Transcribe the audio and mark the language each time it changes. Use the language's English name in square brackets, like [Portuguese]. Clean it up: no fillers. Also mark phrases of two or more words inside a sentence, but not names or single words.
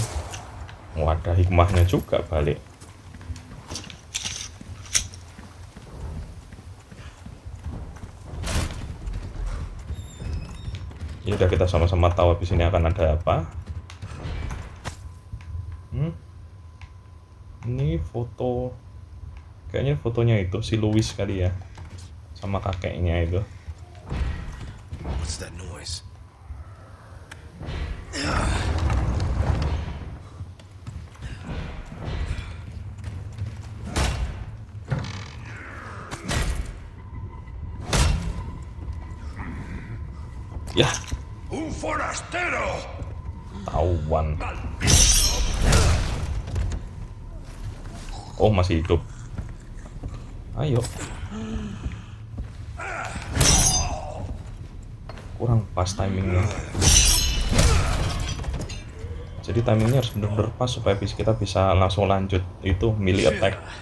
[Indonesian] Oh, ada hikmahnya juga balik. Ya udah, kita sama-sama tahu habis ini akan ada apa. Ini foto, kayaknya fotonya itu si Louis kali ya, sama kakeknya itu. [English] What's that noise? [Indonesian] Ya, [Spanish] Un forastero! [Indonesian] tawan. Oh, masih hidup. Ayo. Kurang pas timingnya. Jadi timingnya harus benar-benar pas supaya kita bisa langsung lanjut itu [English] melee attack.